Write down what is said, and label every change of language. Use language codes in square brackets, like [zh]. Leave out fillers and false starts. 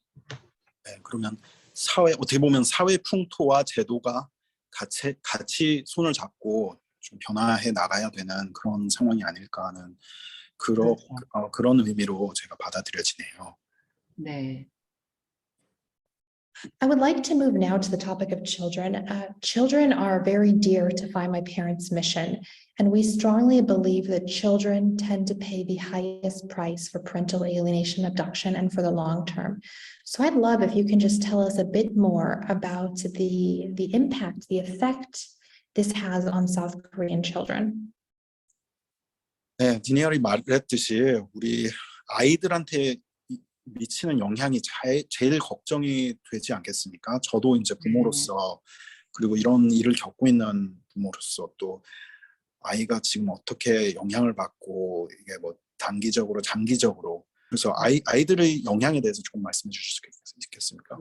[ko] 네, 그러면 어떻게 보면 사회 풍토와 제도가 같이 손을 잡고 좀 변화해 나가야 되는 그런 상황이 아닐까 하는 그런 의미로 제가 받아들여지네요. 네. [en] I would like to move now to the topic of children. Children are very dear to Find My Parents mission, and we strongly believe that children tend to pay the highest price for parental alienation, abduction, and for the long term. So I'd love if you can just tell us a bit more about the impact, the effect this has on South Korean children. [ko] 네, 디니얼이 말했듯이 우리 아이들한테 미치는 영향이 제일 걱정이 되지 않겠습니까? 저도 이제 부모로서 그리고 이런 일을 겪고 있는 부모로서 또 아이가 지금 어떻게 영향을 받고 이게 뭐 단기적으로 장기적으로 그래서 아이들의 영향에 대해서 조금 말씀해 주실 수 있겠습니까?